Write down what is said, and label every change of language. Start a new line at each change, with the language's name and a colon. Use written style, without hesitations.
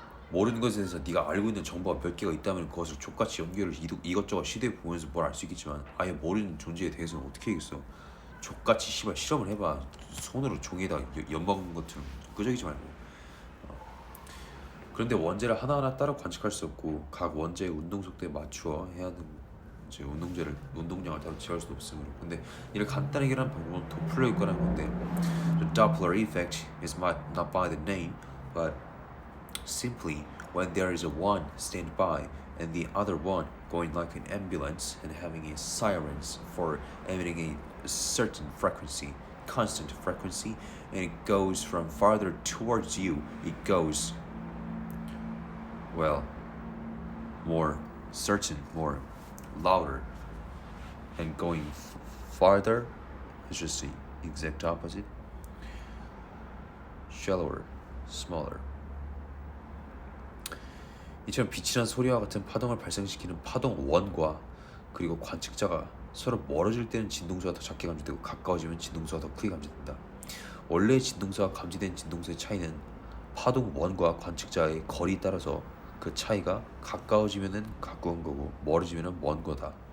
Korean: 모르는 것에 대해서 네가 알고 있는 정보가 몇 개가 있다면 그것을 족같이 연결을 이것저것 시도해 보면서 뭘 알 수 있겠지만 아예 모르는 존재에 대해서는 어떻게 하겠어. 족같이 씨발 실험을 해봐. 손으로 종이에다 엿먹은 것처럼 끄적이지 말고. 그런데 원자를 하나하나 따로 관측할 수 없고 각 원자의 운동 속도에 맞추어 해야 하는 이제 운동량을 따로 지할 수도 없으므로. 근데 이를 간단하게 하는 방법은 도플러 효과라는 건데
English: The Doppler effect is not by the name but simply when there is a one stand by and the other one going like an ambulance and having a sirens for emitting a certain frequency, constant frequency, and it goes from farther towards you, it goes well more certain, more louder, and going farther is just the exact opposite, shallower, smaller.
Korean: 이처럼 빛이란 소리와 같은 파동을 발생시키는 파동 원과 그리고 관측자가 서로 멀어질 때는 진동수가 더 작게 감지되고 가까워지면 진동수가 더 크게 감지된다. 원래 진동수와 감지된 진동수의 차이는 파동 원과 관측자의 거리에 따라서 그 차이가 가까워지면은 가까운 거고 멀어지면은 먼 거다.